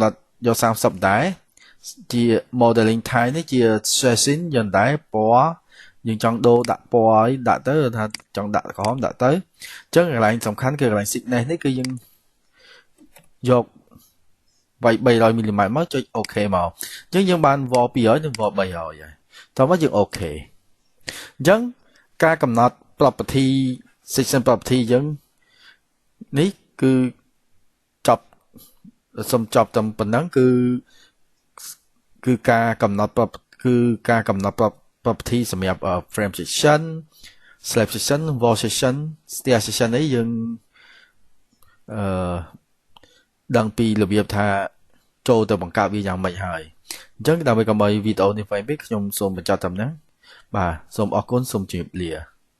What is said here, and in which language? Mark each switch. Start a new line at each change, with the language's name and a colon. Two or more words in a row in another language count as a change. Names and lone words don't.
Khmer: ត់យក30ដែរជា
English: modeling type
Khmer: នេះជា stressing យ៉ាងដែរពណ៌យើងចង់ដូរដាក់ពណ៌អីដាក់ទៅថាចង់ដាក់ក្រហមដាក់ទៅអញ្ចឹងកន្លែងសំខាន់គឺកន្លែង thickness នេះគឺយើងយកវាយ300មីលីម៉ែត្រមកចុច OK មកអញ្ចឹងយើងបាន wall 200និង wall 300ហើយតោះមកយើង OK អញ្ចឹងការកំណត់ property
English: section property
Khmer: យើងនេះគឺ សូមចប់តែប៉ុណ្ណឹងគឺការកំណត់property សម្រាប់
English: frame section slab section wall section stair section
Khmer: នេះយើងដឹងពីរបៀបថាចូលទៅបង្កើតវាយ៉ាងម៉េចហើយអញ្ចឹងដើម្បីកុំឲ្យវីដេអូនេះវែងពេកខ្ញុំសូមបញ្ចប់តែប៉ុណ្ណឹងបាទសូមអរគុណសូមជម្រាបលា